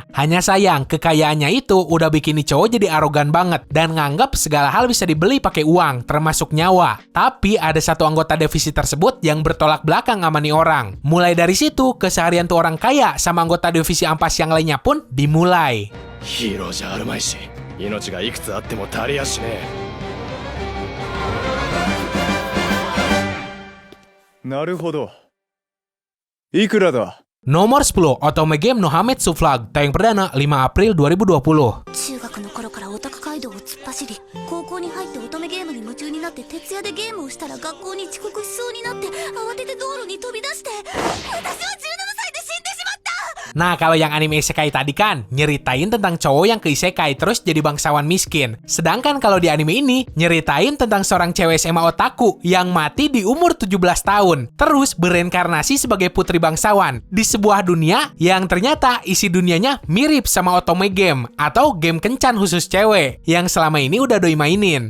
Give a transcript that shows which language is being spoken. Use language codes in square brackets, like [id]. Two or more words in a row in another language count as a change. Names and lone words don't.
[id] Hanya sayang, kekayaan itu udah bikin nih cowok jadi arogan banget dan nganggap segala hal bisa dibeli pakai uang, termasuk nyawa. Tapi ada satu anggota divisi tersebut yang bertolak belakang sama nih orang. Mulai dari situ, keseharian tuh orang kaya sama anggota divisi ampas yang lainnya pun dimulai. [ja] Hero じゃあるまいし、命がいくつあっても足りやしねえ。なるほど。いくらだ？ [id] Nomor 10, Otome Game no Hametsu Flag, tayang perdana 5 April 2020. [ja] 中学の頃からオタク街道を突っ走り、高校に入って乙女ゲームに夢中になって徹夜でゲームをしたら学校に遅刻しそうになって慌てて道路に飛び出して、私は17歳で死んでしまった。 [id] Nah, kalau yang anime isekai tadi kan nyeritain tentang cowok yang ke isekai terus jadi bangsawan miskin. Sedangkan kalau di anime ini nyeritain tentang seorang cewek SMA otaku yang mati di umur 17 tahun. Terus bereinkarnasi sebagai putri bangsawan di sebuah dunia yang ternyata isi dunianya mirip sama Otome Game atau game kencan khusus cewek yang selama ini udah doi mainin.